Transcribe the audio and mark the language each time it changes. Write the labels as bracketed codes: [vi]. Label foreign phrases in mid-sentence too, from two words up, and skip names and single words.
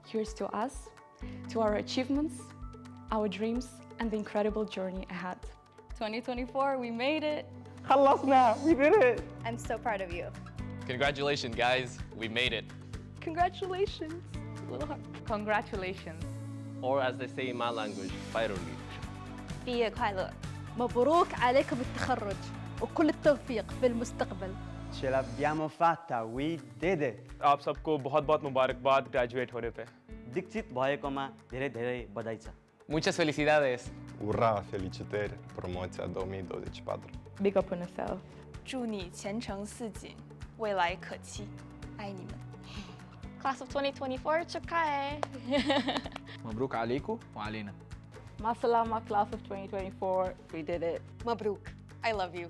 [en] Here's to us, to our achievements, our dreams, and the incredible journey ahead. 2024, we made it. Khalasna, we did it. I'm so proud of you. Congratulations, guys. We made it. Congratulations. A little hard. Congratulations. Or as they say in my language, Fairoli. [zh] 毕业快乐. [ar] مبروك عليكم التخرج وكل التوفيق في المستقبل. [it] Ce l'abbiamo fatta, [en] we did it. [hi] आप सबको बहुत-बहुत मुबारकबाद ग्रेजुएट होने पे. [ne] दीक्षित भएकोमा धेरै-धेरै बधाई छ. [es] Muchas felicidades. [ro] Ura, felicitări, promoția 2024. [en] Big up on yourself. [zh] 祝你前程似锦，未来可期。爱你们。 [en] Class of 2024, [ko] 축하해. [ar] مبروك عليكم وعلينا. [en] Masalama class of 2024, we did it. Mabruk, I love you.